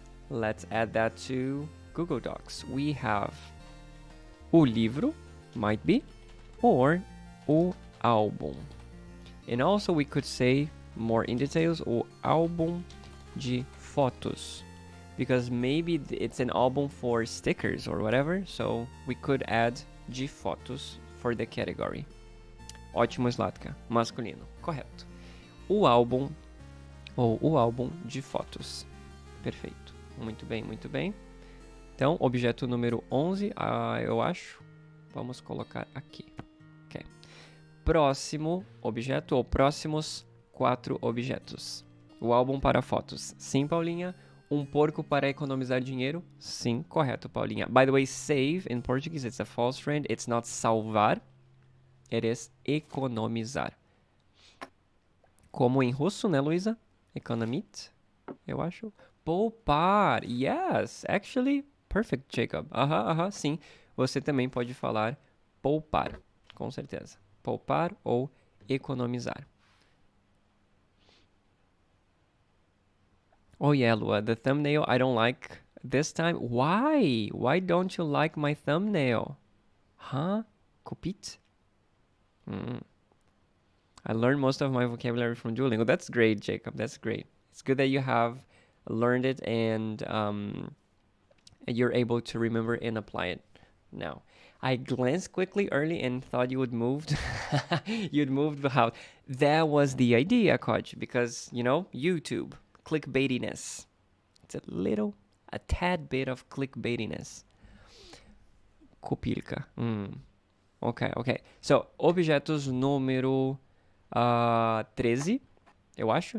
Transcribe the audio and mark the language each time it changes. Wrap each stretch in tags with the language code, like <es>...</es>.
<en>Let's add that to Google Docs. We have</en> <pt>o livro,</pt> <en>might be, or</en> <pt>o álbum.</pt> <en>And also we could say, more in details,</en> <pt>o álbum de fotos.</pt> <en>Because maybe it's an album for stickers or whatever, so we could add</en> <pt>de fotos</pt> <en>for the category.</en> <pt>Ótimo, Zlatka. Masculino. Correto. O álbum ou o álbum de fotos. Perfeito. Muito bem. Então, objeto número 11, eu acho. Vamos colocar aqui. Ok. Próximo objeto ou próximos 4 objetos. O álbum para fotos. Sim, Paulinha. Um porco para economizar dinheiro? Sim, correto, Paulinha.</pt> <en>By the way, save in Portuguese, it's a false friend. It's not salvar. It is economizar.</en> <pt>Como em russo, né, Luísa? Economit, eu acho. Poupar.</pt> <en>Yes, actually, perfect, Jacob.</en> <pt>Sim. Você também pode falar poupar, com certeza. Poupar ou economizar.</pt> <en>Oh yeah, Lua, the thumbnail I don't like this time. Why? Why don't you like my thumbnail? Huh? Kupit? I learned most of my vocabulary from Duolingo. That's great, Jacob. That's great. It's good that you have learned it and you're able to remember and apply it now. I glanced quickly early and thought you would moved. You'd moved out. That was the idea, Coach, because, YouTube. Clickbaitiness. It's a tad bit of clickbaitiness. Copilca. Ok. So,</en> <pt>objetos número 13, eu acho.</pt>